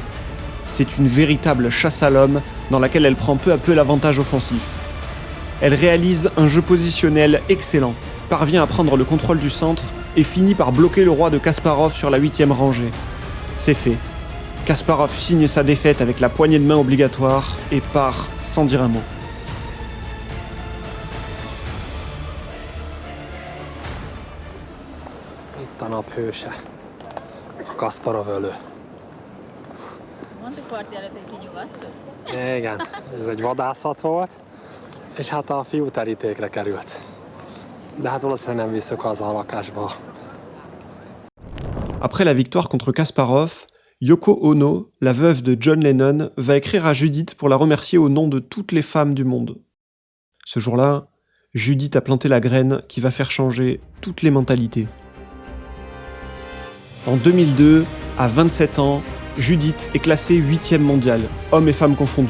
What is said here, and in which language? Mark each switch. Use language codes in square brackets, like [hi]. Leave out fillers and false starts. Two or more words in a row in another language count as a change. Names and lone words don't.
[fr] C'est une véritable chasse à l'homme dans laquelle elle prend peu à peu l'avantage offensif. Elle réalise un jeu positionnel excellent, parvient à prendre le contrôle du centre et finit par bloquer le roi de Kasparov sur la 8e rangée. C'est fait. Kasparov signe sa défaite avec la poignée de main obligatoire et part sans dire un mot. [hu] Itt a nap hőse, a Kasparov ölő. Mondtuk parti előtt, hogy kinyugasz? Igen, ez egy vadászat volt, és hát a fiú terítékre került. De hát valószínűleg nem visszük haza a lakásba. [fr] Après la victoire contre Kasparov, Yoko Ono, la veuve de John Lennon, va écrire à Judith pour la remercier au nom de toutes les femmes du monde. Ce jour-là, Judith a planté la graine qui va faire changer toutes les mentalités. En 2002, à 27 ans, Judith est classée 8e mondiale, hommes et femmes confondus.